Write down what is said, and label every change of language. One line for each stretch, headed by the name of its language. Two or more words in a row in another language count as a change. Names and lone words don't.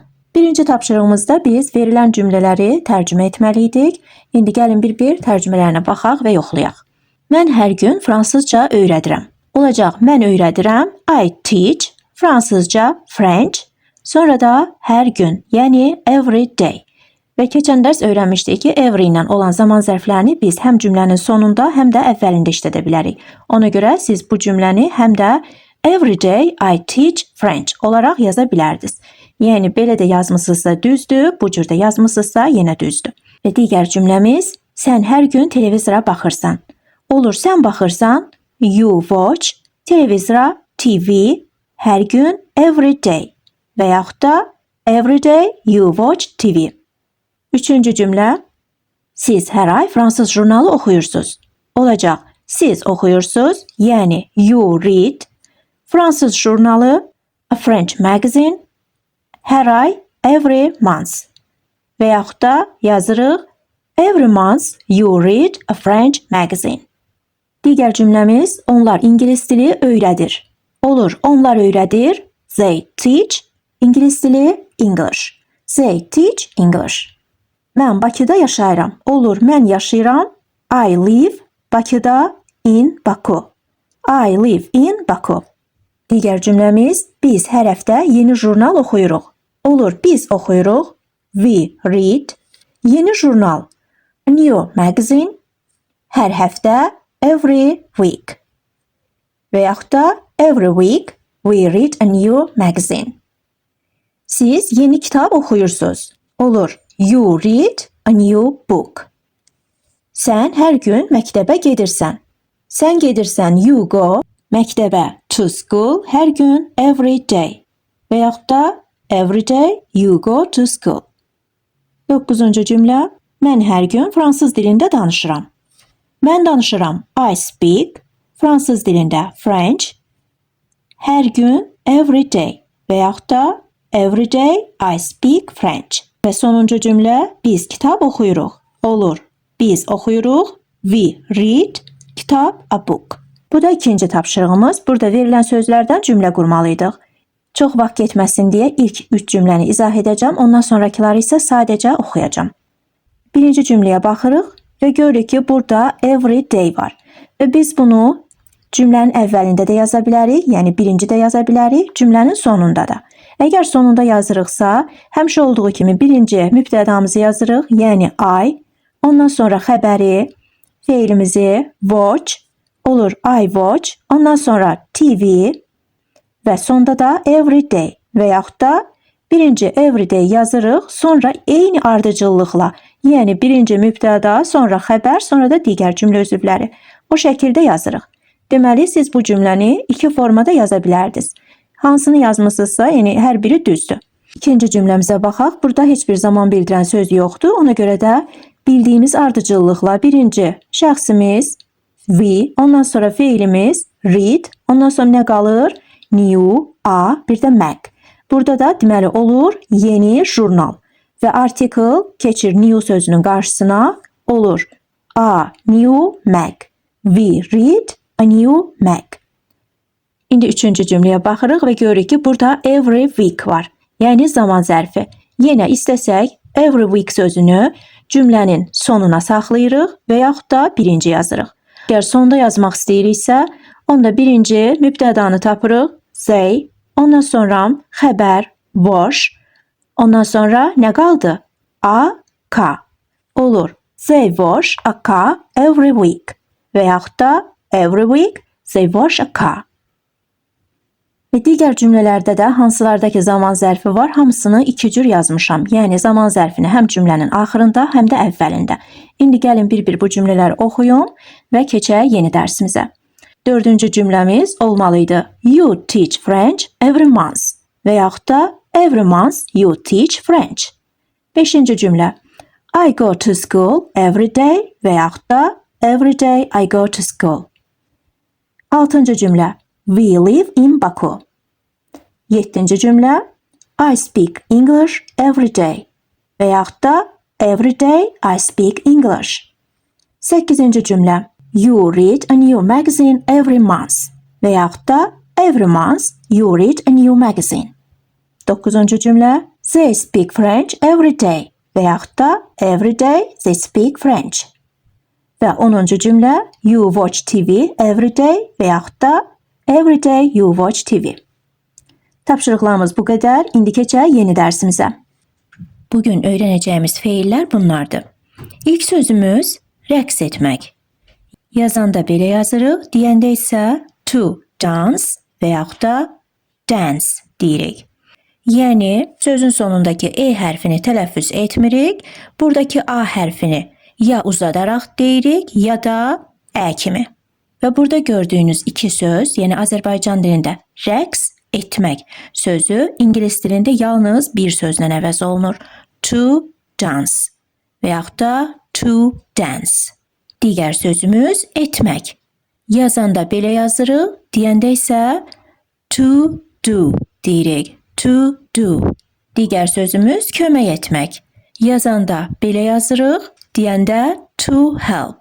Azerbaijani: Birinci tapşırığımızda biz verilən cümlələri tərcümə etməliydik. İndi gəlin bir-bir tərcümələrinə baxaq və yoxlayaq. Mən hər gün fransızca öyrədirəm. Olacaq, mən öyrədirəm,
English: I teach, fransızca French,
Azerbaijani: sonra da hər gün, yəni
English: every day.
Azerbaijani: Və keçən dərs öyrənmişdik ki, every ilə olan zaman zərflərini biz həm cümlənin sonunda, həm də əvvəlində işlədə bilərik. Ona görə siz bu cümləni həm də
English: every day I teach French
Azerbaijani: olaraq yaza bilərdiniz. Yəni, belə də yazmısınızsa düzdür, bu cür də yazmısınızsa yenə düzdür. Və digər cümləmiz, sən hər gün televizora baxırsan. Olur, sən baxırsan,
English: you watch,
Azerbaijani: televizora, TV, hər gün,
English: every day.
Azerbaijani: Və yaxud da,
English: every day you watch TV.
Azerbaijani: Üçüncü cümlə, siz hər ay fransız jurnalı oxuyursunuz. Olacaq, siz oxuyursunuz, yəni
English: you read,
Azerbaijani: fransız jurnalı,
English: a French magazine,
Azerbaijani: hər ay,
English: every month.
Azerbaijani: Və yaxud da yazırıq,
English: every month you read a French magazine.
Azerbaijani: Digər cümləmiz, onlar ingilis dili öyrədir. Olur, onlar öyrədir,
English: they teach,
Azerbaijani: ingilis dili English.
English: They teach English.
Azerbaijani: Mən Bakıda yaşayıram. Olur, mən yaşayıram.
English: I live Bakıda in Baku. I live in Baku.
Azerbaijani: Digər cümləmiz, biz hər həftə yeni jurnal oxuyuruq. Olur, biz oxuyuruq.
English: We read.
Azerbaijani: Yeni jurnal.
English: A new magazine.
Azerbaijani: Hər həftə.
English: Every week.
Azerbaijani: Və yaxud da
English: every week we read a new magazine.
Azerbaijani: Siz yeni kitab oxuyursunuz. Olur.
English: You read a new book.
Azerbaijani: Sən hər gün məktəbə gedirsən. Sən gedirsən,
English: you go, məktəbə, to school,
Azerbaijani: hər gün,
English: every day.
Azerbaijani: Və yaxud da,
English: every day you go to school.
Azerbaijani: 9-cu cümlə, mən hər gün fransız dilində danışıram. Mən danışıram,
English: I speak,
Azerbaijani: fransız dilində, French. Hər gün,
English: every day.
Azerbaijani: Və yaxud da,
English: every day I speak French.
Azerbaijani: Və sonuncu cümlə, biz kitab oxuyuruq. Olur, biz oxuyuruq,
English: we read, kitab, a book.
Azerbaijani: Bu da ikinci tapşırığımız. Burada verilən sözlərdən cümlə qurmalıydıq. Çox vaxt getməsin deyə ilk 3 cümləni izah edəcəm, ondan sonrakıları isə sadəcə oxuyacam. Birinci cümləyə baxırıq və görürük ki, burada
English: every day
Azerbaijani: var. Və biz bunu cümlənin əvvəlində də yaza bilərik, yəni birinci də yaza bilərik, cümlənin sonunda da. Əgər sonunda yazırıqsa, həmişə olduğu kimi birinci mübtədamızı yazırıq, yəni I, ondan sonra xəbəri, feilimizi, watch, olur
English: I watch,
Azerbaijani: ondan sonra TV və sonda da
English: every day
Azerbaijani: və yaxud da birinci
English: every day
Azerbaijani: yazırıq, sonra eyni ardıcıllıqla, yəni birinci mübtəda, sonra xəbər, sonra da digər cümlə üzvləri. O şəkildə yazırıq. Deməli, siz bu cümləni iki formada yaza bilərdiniz. Hansını yazmısınızsa, yəni hər biri düzdür. İkinci cümləmizə baxaq. Burada heç bir zaman bildirən söz yoxdur. Ona görə də bildiyimiz ardıcıllıqla birinci şəxsimiz we, ondan sonra feilimiz read, ondan sonra nə qalır?
English: New, a,
Azerbaijani: bir də mag. Burada da deməli olur yeni jurnal və article keçir new sözünün qarşısına olur
English: a, new mag. We read a new mag.
Azerbaijani: İndi üçüncü cümləyə baxırıq və görürük ki, burada
English: every week
Azerbaijani: var. Yəni zaman zərfi. Yenə istəsək,
English: every week
Azerbaijani: sözünü cümlənin sonuna saxlayırıq və yaxud da birinci yazırıq. Əgər sonda yazmaq istəyiriksə, onda birinci mübtədanı tapırıq, say, ondan sonra xəbər, wash, ondan sonra nə qaldı? A, ka. Olur,
English: they wash a car every week
Azerbaijani: və yaxud da
English: every week they wash a car.
Azerbaijani: Və digər cümlələrdə də hansılardakı zaman zərfi var, hamısını iki cür yazmışam. Yəni zaman zərfini həm cümlənin axırında, həm də əvvəlində. İndi gəlin bir-bir bu cümlələri oxuyun və keçək yeni dərsimizə. 4-cü cümləmiz olmalıydı.
English: You teach French every month.
Azerbaijani: Və yaxud da
English: every month you teach French.
Azerbaijani: 5-ci cümlə.
English: I go to school every day
Azerbaijani: və yaxud da
English: every day I go to school.
Azerbaijani: 6-cı cümlə.
English: We live in Baku.
Azerbaijani: 7-ci cümlə,
English: I speak English every day
Azerbaijani: və yaxud da
English: every day I speak English.
Azerbaijani: 8-ci cümlə.
English: You read a new magazine every month.
Azerbaijani: Və yaxud da
English: every month you read a new magazine.
Azerbaijani: 9-cu cümlə.
English: They speak French every day.
Azerbaijani: Və yaxud da
English: every day they speak French.
Azerbaijani: Və 10-cu cümlə.
English: You watch TV every day.
Azerbaijani: Və yaxud da
English: every day you watch TV.
Azerbaijani: Tapşırıqlarımız bu qədər. İndi keçək yeni dərsimizə. Bugün öyrənəcəyimiz feillər bunlardır. İlk sözümüz rəqs etmək. Yazanda belə yazırıq, deyəndə isə
English: to dance
Azerbaijani: və yaxud da dance deyirik. Yəni, sözün sonundakı E hərfini tələffüz etmirik, buradakı A hərfini ya uzadaraq deyirik, ya da Ə kimi. Və burada gördüyünüz iki söz, yəni Azərbaycan dilində rəqs etmək sözü ingilis dilində yalnız bir sözlə əvəz olunur.
English: To dance
Azerbaijani: və yaxud da
English: to dance.
Azerbaijani: Digər sözümüz etmək. Yazanda belə yazırıq, deyəndə isə
English: to do
Azerbaijani: deyirik.
English: To do.
Azerbaijani: Digər sözümüz kömək etmək. Yazanda belə yazırıq, deyəndə
English: to help.